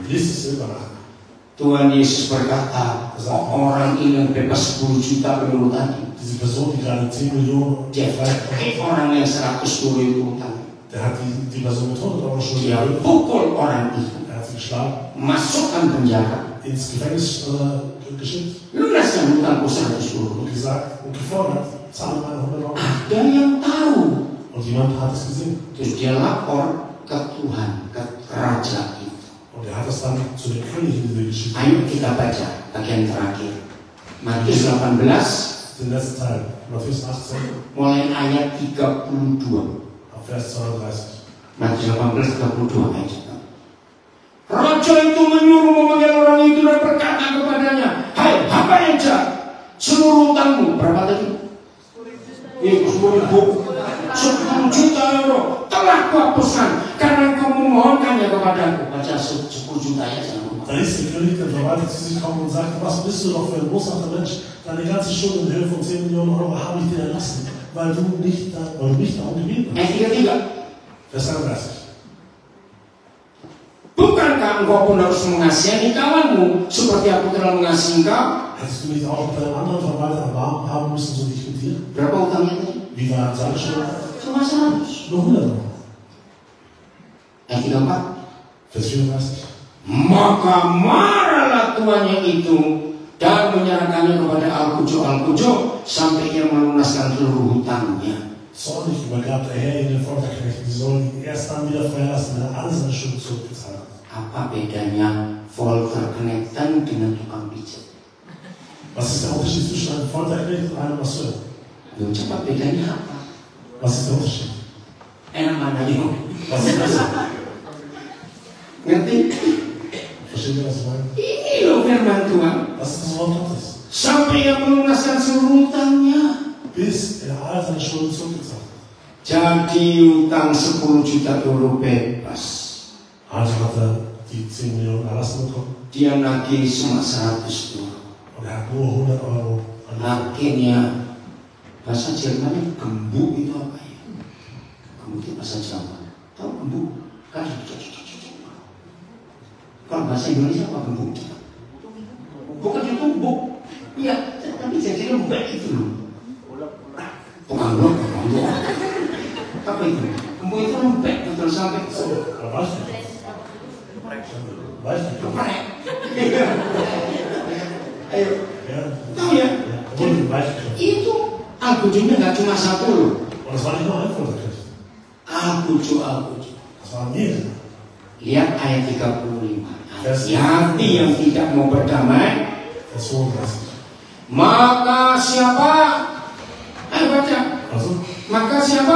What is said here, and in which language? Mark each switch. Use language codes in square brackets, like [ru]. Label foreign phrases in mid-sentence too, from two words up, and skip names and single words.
[de] Lies es selber nach. [id] Tuhan Yesus berkata, orang ini yang bebas 10 juta euro tadi. [de] Diese Person, die gerade 10 Millionen [id] Dia [de] befreit [id] orang yang 100 euro itu utang. [de] der hat die Person mit 100 Euro Schulden [id] Dia [de] erhöht. [id] pukul orang itu, [de] Er hat sie geschlagen, [id] masukkan penjara, [de] ins Gefängnis geschickt [id] lunaskan utangku 100 euro. [de] und gesagt und gefordert, zahle meine 100 Euro. [id] Ada yang tahu. [de] Und jemand hat es gesehen. [id] Terus dia lapor ke Tuhan, ke raja itu. [de] Und er hat es dann zu dem König in dieser Geschichte. [id] Ayo kita baca bagian terakhir. Matius 18, [de] Den letzten Teil, Matthäus 18, [id] mulai ayat 32. [de] ab Vers 32. [id] Matius 18, 32 ayat. Raja itu menyuruh memanggil orang itu dan berkata kepadanya, hai hamba yang jahat, seluruh utangmu berapa tadi? 10 juta euro telah kuhapuskan karena kau memohonkannya kepadaku. Baca 10 juta ya, jangan lupa. [de] Da ist der König, der Verwalter, zu sich gekommen und sagte, was bist du doch für ein boshafter Mensch? Deine ganze Schuld in Höhe von 10 Millionen Euro habe ich dir erlassen, weil du mich darum gebeten hast. Vers 31. [id] Bukankah engkau pun harus mengasihani kawanmu seperti aku telah mengasihi engkau? [de] Hättest du nicht auch mit deinem anderen Verwalter Erbarmen haben müssen, so nicht mit dir? [id] Berapa utangnya tadi? [de] Wie war seine Schuld? [id] Cuma 100. [de] Nur 100 Euro. [id] Ayat 34. [de] Vers 34. [id] Maka marahlah tuannya itu dan menyerahkannya kepada Al-Kujo sampai ia melunaskan seluruh hutangnya. [de] Zornig übergab der Herr ihn den Folterknechten. Sie sollen ihn erst dann wieder freilassen, wenn er alle seine Schuld zurückgezahlt hat. [id] Apa bedanya Folterknechten dengan tukang pijat? [de] Was ist der Unterschied zwischen einem Folterknecht und einem Masseur? [id] Lu coba bedanya apa? [de] Was ist der Unterschied? [id] Enak mana yuk? [de] Was ist das? [id] Ngerti? [de] Versteht ihr, was ich meine? [id] Ini loh firman Tuhan. [de] Was ist das Wort Gottes? [id] Sampai ia melunaskan seluruh hutangnya. [de] Bis er all seine Schulden zurückgezahlt hat. [id] Jadi utang 10 juta euro bebas. [de] Also hat er die 10 Millionen erlassen bekommen. [id] Dia nagih cuma 100 euro. [de] Und er hat nur 100 Euro an [id] Akhirnya bahasa Jerman gembuk itu apa ya? Gembuk itu bahasa Jawa. Tahu gembuk? Kan kalau bahasa Indonesia apa gembuk? Bukan ditumbuk. Iya, tapi jadi lembek itu loh. Pengangguk. Apa itu? Gembuk itu lembek betul sampai geprek. Ayo, tahu ya? Itu Al-Kujonya nggak cuma satu loh. [de] Und das war nicht nur ein Folterknecht. [id] Al-Kujo. [de] Das waren mehrere. [id] Lihat ayat 35. Hati yang tidak mau berdamai. [de] Vers 32. [id] Maka siapa? Ayo baca. [de] Also, [id] Maka siapa?